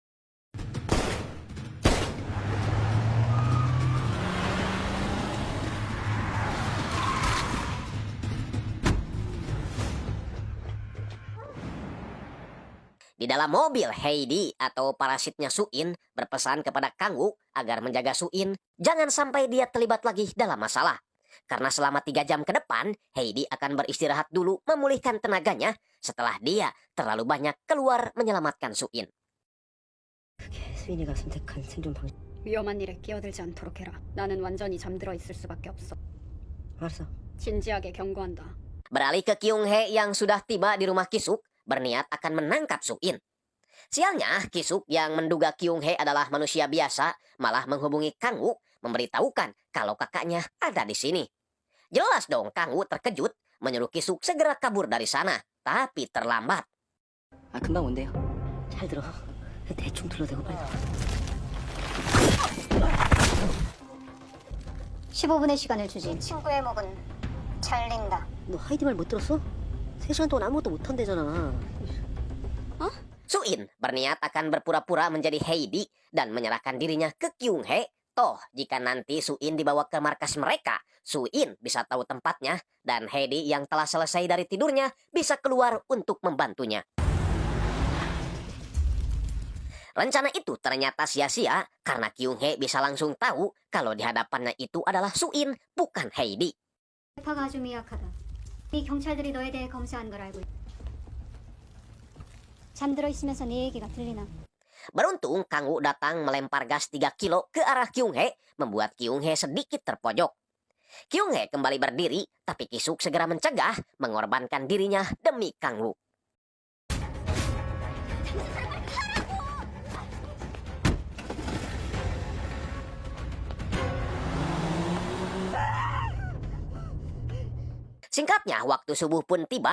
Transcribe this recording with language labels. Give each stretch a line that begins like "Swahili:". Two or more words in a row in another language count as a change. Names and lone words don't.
Indonesian: Di dalam mobil, Heidi atau parasitnya Suin berpesan kepada Kang-woo agar menjaga Suin jangan sampai dia terlibat lagi dalam masalah. Karena selama 3 jam ke depan, Heidi akan beristirahat dulu memulihkan tenaganya setelah dia terlalu banyak keluar menyelamatkan Suin.
Korean: 수인이가 선택한 생존 방식. 위험한 일에 끼어들지 않도록 해라. 나는 완전히 잠들어 있을 수밖에 없어. 알았어. 진지하게 경고한다.
Indonesian: Beralih ke Kyung-hee yang sudah tiba di rumah Kisuk, berniat akan menangkap Suin. Sialnya, Kisuk yang menduga Kyung-hee adalah manusia biasa malah menghubungi Kang-woo memberitahukan kalau kakaknya ada di sini. Jelas dong Kang-woo terkejut menyuruh Kisuk segera kabur dari sana, tapi terlambat.
Korean: 아 금방 온대요. 잘 들어. 대충 둘러대고 빨리. 15분의 시간을 주지. 친구의 목은 잘린다. 너 하이디 말 못 들었어? 3시간 동안 아무것도 못 한대잖아.
Indonesian: Suin berniat akan berpura-pura menjadi Heidi dan menyerahkan dirinya ke Kyung-hee. Toh, jika nanti Suin dibawa ke markas mereka, Suin bisa tahu tempatnya dan Heidi yang telah selesai dari tidurnya bisa keluar untuk membantunya. Rencana itu ternyata sia-sia karena Kyung-hee bisa langsung tahu kalau di hadapannya itu adalah Suin, bukan Heidi.
Korean: 대파가 아주 미약하다. 이 경찰들이 너에 대해 검사한 걸 알고 있다. 잠들어 있으면서 네 얘기가 들리나?
Indonesian: Beruntung Kang-woo datang melempar gas 3 kilo ke arah Kyung-hee, membuat Kyung-hee sedikit terpojok. Kyung-hee kembali berdiri, tapi Kisuk segera mencegah, mengorbankan dirinya demi Kang-woo. Singkatnya, waktu subuh pun tiba.